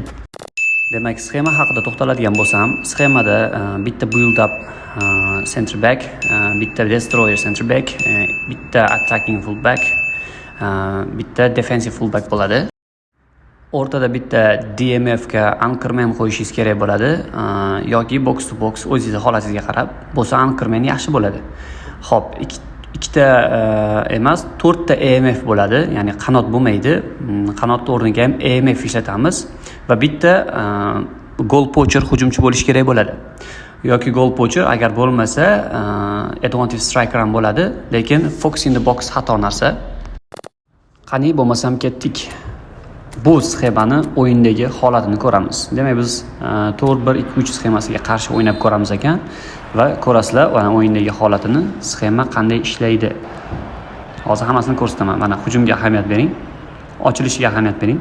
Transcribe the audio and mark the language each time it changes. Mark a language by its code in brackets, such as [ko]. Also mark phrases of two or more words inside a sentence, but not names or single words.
[uz] Demak, sxema haqida to'xtaladigan bo'lsam, sxemada bitta [en] build up center back, [uz] bitta [en] destroyer center back, [uz] bitta [en] attacking full back, [uz] bitta [en] defensive full back [uz] bo'ladi. O'rtada bitta DMF ga anchorman qo'yishingiz kerak bo'ladi, yoki [en] box to box [uz] o'zingizning holatingizga qarab bo'lsa anchorman yaxshi bo'ladi. Xo'p, ikkita emas, 4 ta EMF bo'ladi, ya'ni qanot bo'lmaydi. Qanot o'rniga ham EMF ishlatamiz va bitta [en] goal poacher [uz] hujumchi bo'lish kerak bo'ladi. Yoki [en] goal poacher [uz] agar bo'lmasa, [en] advantage striker [uz] ham bo'ladi, lekin [en] focus in the box [uz] xato narsa. Qani bo'lmasam ketdik. Bu sxemani o'yindagi holatini ko'ramiz. Demak, biz 4-1-2-3 sxemasiga qarshi o'ynab ko'ramiz ekan va ko'rasizlar, o'yindagi holatini, sxema qanday ishlaydi. Hozir hammasini ko'rsataman. Mana hujumga ahamiyat bering, ochilishiga ahamiyat bering.